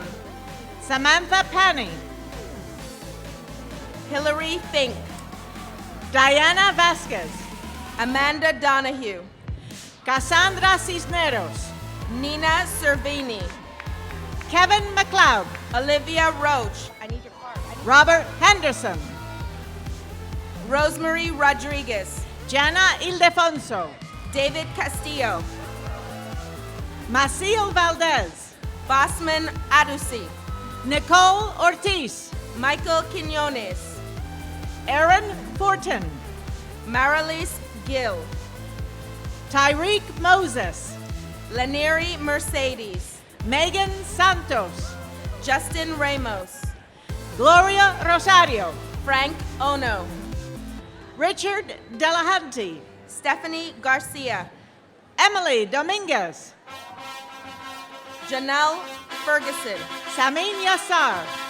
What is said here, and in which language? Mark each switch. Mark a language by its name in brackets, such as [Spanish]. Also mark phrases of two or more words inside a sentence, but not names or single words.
[English] Samantha Panny. Hillary Fink, Diana Vasquez. Amanda Donahue, Cassandra Cisneros. Nina Cervini, Kevin McLeod. Olivia Roach, I need your card. Robert Henderson. Rosemary Rodriguez, Jana Ildefonso. David Castillo, Maciel Valdez. Basman Adusi, Nicole Ortiz. Michael Quinones, Aaron Fortin. Marilis Gill, Tyreek Moses. Laneri Mercedes, Megan Santos. Justin Ramos, Gloria Rosario. Frank Ono, Richard Delahanty. Stephanie Garcia, Emily Dominguez. Janelle Ferguson, Samin Yassar.